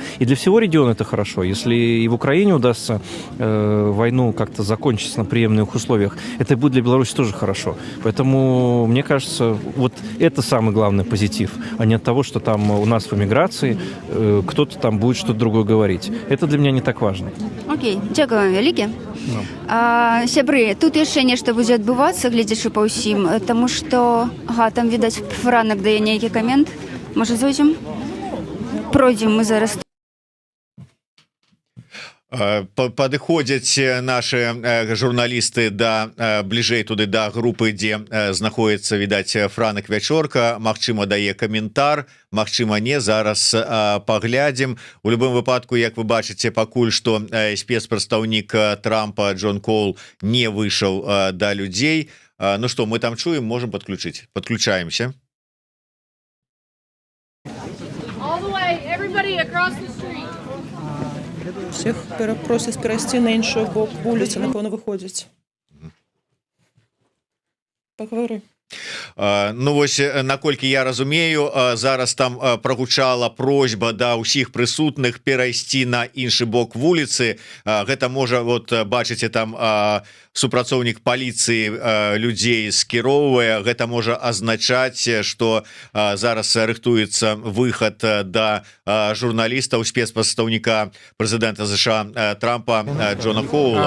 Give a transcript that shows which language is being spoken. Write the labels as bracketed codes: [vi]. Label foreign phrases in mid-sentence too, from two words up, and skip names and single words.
[ru] И для всего региона это хорошо. Если и в Украине удастся войну как-то закончить на приемлемых условиях, это будет для Беларуси тоже хорошо. Поэтому, мне кажется, вот это самый главный позитив, а не от того, что там у нас в эмиграции кто-то там будет что-то другое говорить. Это для меня не так важно. Окей, [be] дзякую вам вялікі. Сябры, тут яшчэ нешта будзе адбывацца, гледзячы па ўсім, таму што, там, відаць, Франак дае нейкі камент. Можа, зойдзем? Пройдзем мы зараз. Падыходзяць наши журналісты бліжэй туды да групы, дзе знаходіцца, відаць, Франак Вячорка. Магчыма, дае каментар, магчыма, не, зараз паглядзім. У любым выпадку, як вы бачыце, пакуль што спецпрадстаўнік Трампа Джон Коул не выйшаў да людзей. Ну што, мы там чуем, можем подключыць. [ru] Подключаемся. [uk] Всіх просять перейти на інший бок вулиці, напевно, виходять. [ru] Поговори. [be] Ну вось, наколькі я разумею, зараз там прагучала просьба да ўсіх прысутных перайсці на іншы бок вуліцы. Гэта можа, вот бачыце, там супрацоўнік паліцыі людзей скіроўвае. Гэта можа азначаць, што зараз рыхтуецца выхад да журналістаў, спецпрадстаўніка прэзідэнта США Трампа Джона Коула.